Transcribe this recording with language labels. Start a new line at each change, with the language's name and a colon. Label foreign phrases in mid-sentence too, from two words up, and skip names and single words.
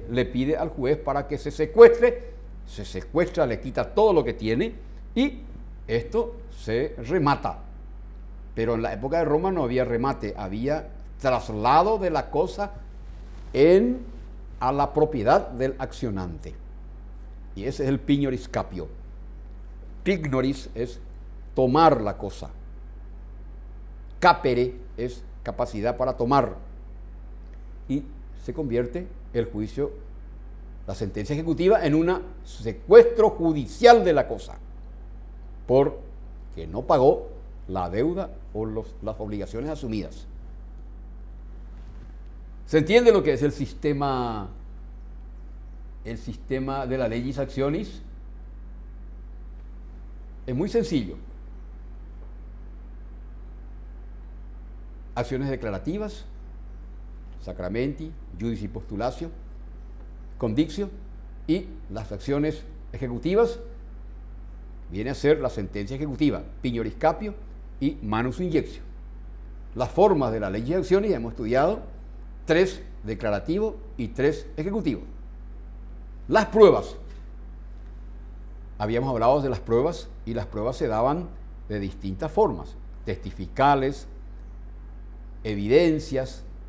Spanish: Le pide al juez para que se secuestra, le quita todo lo que tiene y esto se remata. Pero en la época de Roma no había remate, había traslado de la cosa a la propiedad del accionante. Y ese es el
Latin: pignoris capio.
Spanish: Pignoris es tomar la cosa. Capere es capacidad para tomar. Y se convierte el juicio, la sentencia ejecutiva, en un secuestro judicial de la cosa, porque no pagó la deuda o las obligaciones asumidas. ¿Se entiende lo que es el sistema de la
Latin: legis actionis?
Spanish: Es muy sencillo. Acciones declarativas, sacramenti,
Latin: judici postulatio,
Spanish: condictio, y las acciones ejecutivas viene a ser la sentencia ejecutiva,
Latin: pignoris capio
Spanish: y
Latin: manus injectio.
Spanish: Las formas de la
Latin: legis actionis
Spanish: hemos estudiado 3 declarativo y 3 ejecutivo. Las pruebas. Habíamos hablado de las pruebas y las pruebas se daban de distintas formas, testificales, evidencias,